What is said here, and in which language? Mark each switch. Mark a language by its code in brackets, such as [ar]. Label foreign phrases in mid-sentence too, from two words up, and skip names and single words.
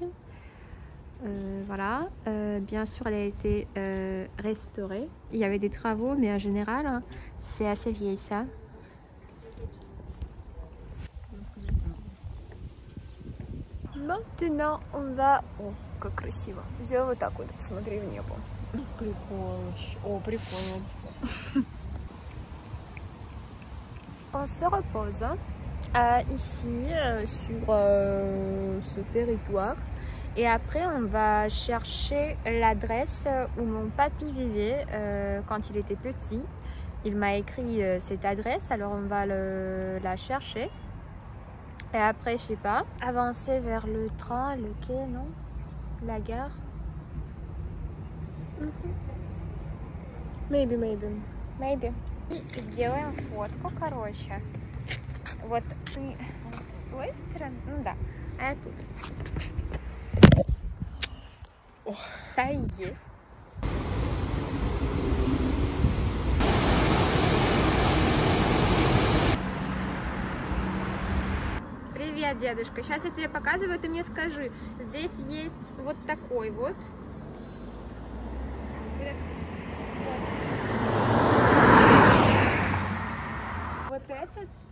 [fr] Voilà, bien sûr elle a été restaurée. Il y avait des travaux, mais en général hein, c'est assez vieille ça. Maintenant on va... [ru] О, как красиво. Сделай вот так вот, посмотри в небо. Прикольно. О, прикольно. [fr] On se repose ici sur ce territoire. Et après, on va chercher l'adresse où mon papy vivait quand il était petit. Il m'a écrit cette adresse, alors on va la chercher. Et après, je sais pas, avancer vers le train, le quai, non? La gare. Maybe. [ru] И сделаем фотку, короче. Вот ты с той стороны, ну да, а я тут. [fr] Ça y est. [ru] Привет, дедушка. Сейчас я тебе показываю, ты мне скажи. Здесь есть вот такой вот. Вот этот.